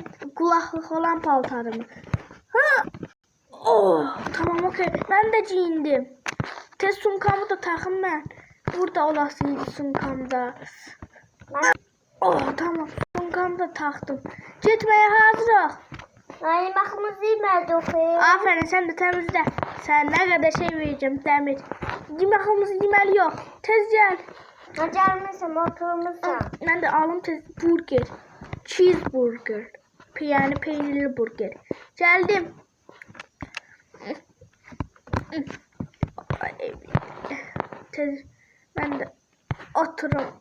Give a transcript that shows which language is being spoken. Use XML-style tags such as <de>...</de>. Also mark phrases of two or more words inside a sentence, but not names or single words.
<az>Qulaqlıq olan paltarımı. Tamam, okey. Mən də giyindim. Tez sumkamı da taxım mən. Burada olasıydı sumkamda. Tamam. Sumkamı da taxdım. Getməyə hazırıq. Yeməğimizi yemədik.</az> <tr>Aferin, sen de temizle. Sen ne kadar şey vereceğim demir.</tr> <az>Yemeğimizi yeməli yox. Tez gel. Gəlmişəm, oturmuşam.</az> <tr>Ben de alım tez burger. Cheeseburger. Yani peynirli burger. Geldim. Tez ben de oturum.</tr>